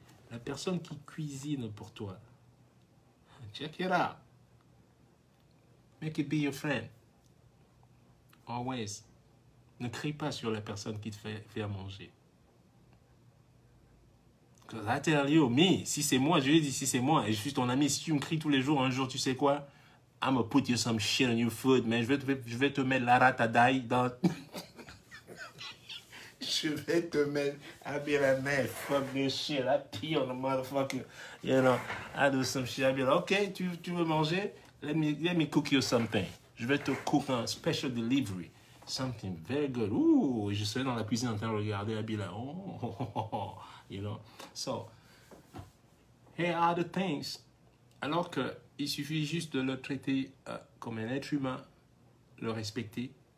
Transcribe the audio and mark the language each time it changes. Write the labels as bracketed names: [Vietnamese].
[French] La personne qui cuisine pour toi, [English] check it out. Make it be your friend. Always. [French] Ne crie pas sur la personne qui te fait à manger. [English] Because I tell you, [French] me, si c'est moi, je lui ai dit si c'est moi, et je suis ton ami, si tu me cries tous les jours, un jour, tu sais quoi? [English] I'm gonna put you some shit on your food, man. [French] Je vais te mettre la ratadaï dans... Je vais te mettre... [English] I'll be like, man, fuck this shit. I pee on the motherfucker. You know, I do some shit. I'll be like, okay, [French] tu veux manger? [English] Let me cook you something. [French] Je vais te [English] cook un special delivery. Something very good. [French] Ooh, je serai dans la cuisine en train de regarder. [English] I'll be like, oh, you know. So, here are the things. [French] Alors qu'il suffit juste de le traiter comme un être humain, le respecter.